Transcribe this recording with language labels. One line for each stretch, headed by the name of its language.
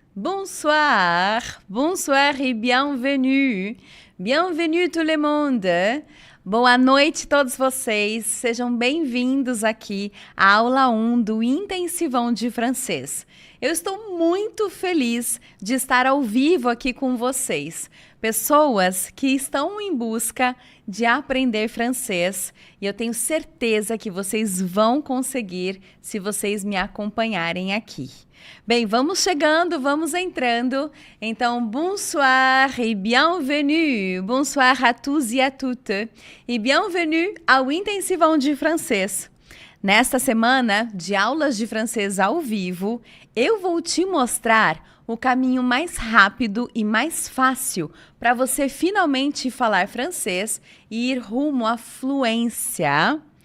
French: Bonsoir, bonsoir et bienvenue. Bienvenue tout le monde.
Portuguese: Boa noite a todos vocês. Sejam bem-vindos aqui à aula 1 do Intensivão de Francês. Eu estou muito feliz de estar ao vivo aqui com vocês. Pessoas que estão em busca de aprender francês e eu tenho certeza que vocês vão conseguir se vocês me acompanharem aqui. Bem, vamos chegando, vamos entrando. Então,
French: bonsoir et bienvenue. Bonsoir à tous et à toutes.
Portuguese: E bienvenue ao Intensivão de Francês. Nesta semana de aulas de francês ao vivo, eu vou te mostrar o caminho mais rápido e mais fácil para você finalmente falar francês e ir rumo à fluência.